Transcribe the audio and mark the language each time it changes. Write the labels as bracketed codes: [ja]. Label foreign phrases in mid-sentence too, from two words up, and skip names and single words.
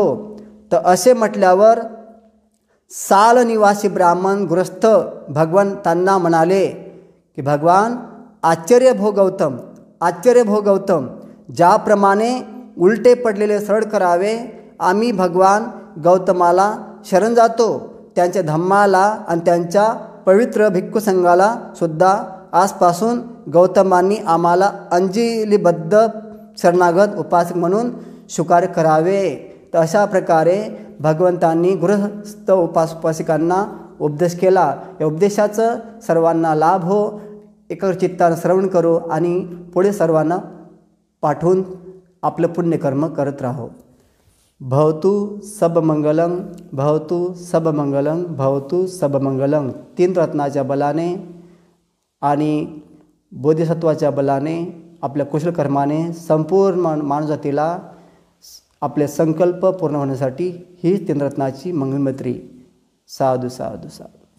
[mr] तर असे म्हटल्यावर साल निवासी ब्राह्मण गृहस्थ भगवंतांना म्हणाले की भगवान [pi] आश्चर्य भो गौतम, आश्चर्य भो गौतम, [mr] ज्याप्रमाणे उलटे पडलेले सरळ करावे, आम्ही भगवान गौतमाला शरण जातो, त्यांच्या धम्माला आणि त्यांच्या पवित्र भिक्खू संघाला सुद्धा आजपासून गौतमांनी आम्हाला अंजलीबद्ध शरणागत उपासक म्हणून स्वीकार करावे। तर अशा प्रकारे भगवंतांनी गृहस्थ उपासकांना उपदेश केला। या उपदेशाचं सर्वांना लाभ हो, एकाग्रचित्तानं श्रवण करू आणि पुढे सर्वांना पाठवून आपलं पुण्यकर्म करत राहो. [pi] भवतु सबमंगलं, भवतु सबमंगलं, भवतु सबमंगलं. [mr] 3 रत्नाच्या बलाने आणि बोधिसत्वाच्या बलाने आपल्या कुशलकर्माने संपूर्ण मानवजातीला आपले संकल्प पूर्ण होण्यासाठी ही 3 रत्नाची मंगलमैत्री. साधू साधू साधू.